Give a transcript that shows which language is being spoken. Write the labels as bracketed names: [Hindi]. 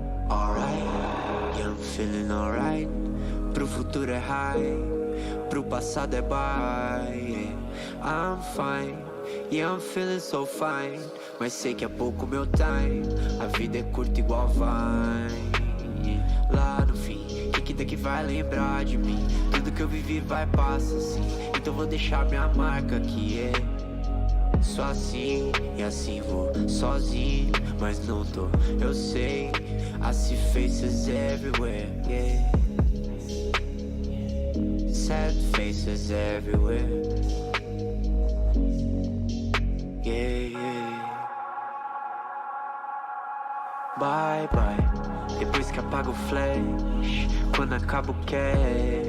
[English] Alright, yeah, I'm feeling alright. [Portuguese] Pro futuro é high, pro passado é bye, yeah. [English] I'm fine, yeah, I'm feeling so fine. [Portuguese] Mas sei que é pouco meu time, a vida é curta igual vai, yeah. Lá no fim, quem daqui vai lembrar de mim? Tudo que eu vivi vai passar assim, então vou deixar minha marca aqui, é. Só assim, e assim vou sozinho, mas não tô, eu sei. [English] I see faces everywhere, yeah. Sad faces everywhere, yeah, yeah. Bye, bye. [Portuguese] Depois que apaga o flash, quando acaba o cash.